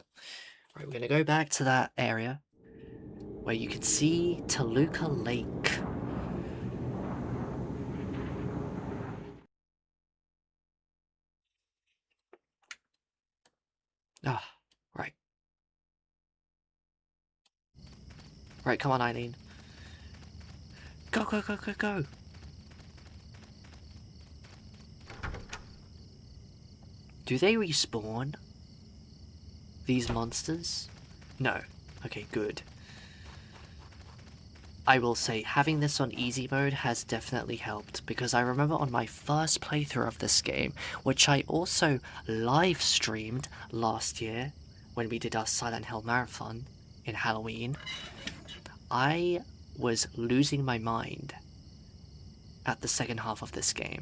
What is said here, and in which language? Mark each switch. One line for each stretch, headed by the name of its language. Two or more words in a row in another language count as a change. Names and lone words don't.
English: Right, we're gonna go back to that area where you can see Toluca Lake. Ah, right. Right, come on, Eileen. Go, go, go, go, go! Do they respawn? These monsters? No. Okay, good. I will say, having this on easy mode has definitely helped, because I remember on my first playthrough of this game, which I also live streamed last year when we did our Silent Hill marathon in Halloween, I was losing my mind at the second half of this game.